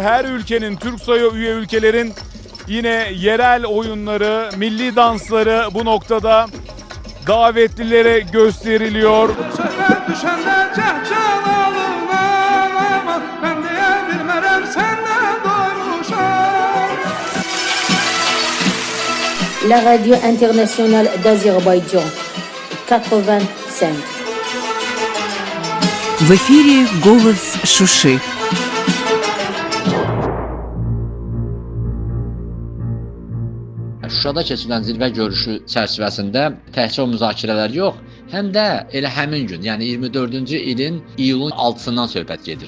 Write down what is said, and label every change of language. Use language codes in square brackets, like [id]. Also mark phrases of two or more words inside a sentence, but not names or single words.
[tr] Her ülkenin, Türksoy'a üye ülkelerin yine yerel oyunları, milli dansları bu noktada davetlilere gösteriliyor. [fr] La Radio Internationale d'Azerbaïdjan 85. [ru] В эфире «Голос Шуши». [az] Şuşada keçirilən zirvə görüşü çərçivəsində təkcə o müzakirələr yox, həm də elə həmin gün, yəni 24-cü ilin iyulun 6-sından söhbət gedir.